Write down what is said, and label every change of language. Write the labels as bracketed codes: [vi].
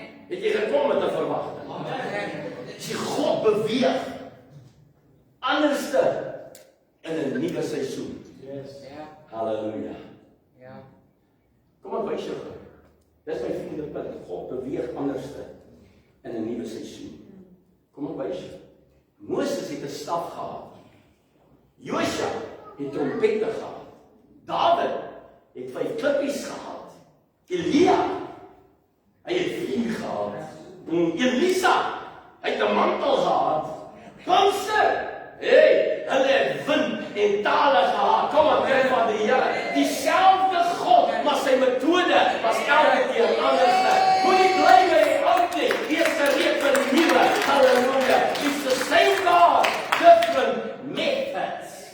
[af] Het jy gekom met 'n verwagting? As God beweeg, anderste in 'n nuwe seisoen. Halleluja. Kom aan, wys jou gou. Dis my vierde punt. God beweeg anderste in 'n nuwe seisoen. Kom aan, wys jou. Moses het 'n staf gehad. Josua het trompette gehad. Dawid het 5 klippies gehad. Elia, hy het vuur gehad. Elisa, hy het 'n mantel gehad. Kanser, hulle het wind en tale gehad. Kom aan, kind van die Here. Dieselfde God, maar sy metode was elke keer anders. Moenie bly by die oud nie. Wees gereed vir die nuwe. Halleluja. [en] It's the same God, different methods.